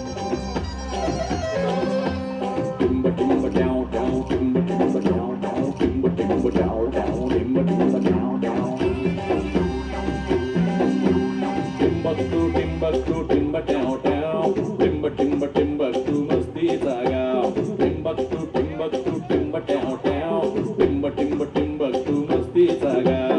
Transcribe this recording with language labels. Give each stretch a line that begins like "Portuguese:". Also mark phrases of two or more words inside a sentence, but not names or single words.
English: timber timber down down, timber timber down down, timber timber down down, timber timber down down. Timbuktu timber down down, timber timber Timbuktu
Hindi: मस्ती जगा.
English: Timbuktu timber down down, timber timber Timbuktu
Hindi: मस्ती जगा.